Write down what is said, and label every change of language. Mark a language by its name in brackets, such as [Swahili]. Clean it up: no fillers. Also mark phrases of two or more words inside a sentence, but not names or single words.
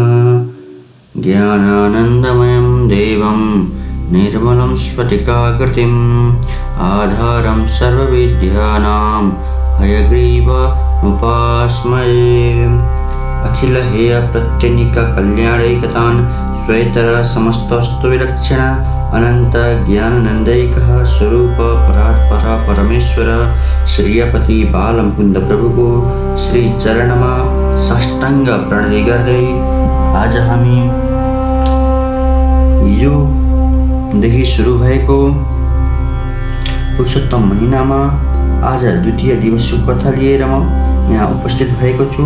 [Sanskrit] ज्ञानानन्दमयं देवं निर्मलं स्फटिकाकृतिम् आधारं सर्वविद्यानां हयग्रीवमुपास्महे। अखिल हेय प्रत्यनिक कल्याणैकतान् श्वेतर समस्तस्तु विलक्षण अनंत ज्ञानानंदैकः स्वरूप परात्पर परमेश्वर श्रीयपति बाल मुकुंद प्रभु [Nepali] को श्री चरणमा साष्टांग प्रणति गर्दै आज हामी हिजोदेखि सुरु भएको पुरुषोत्तम महिनामा आज द्वितीय दिवसको कथा लिएर म यहाँ उपस्थित भएको छु।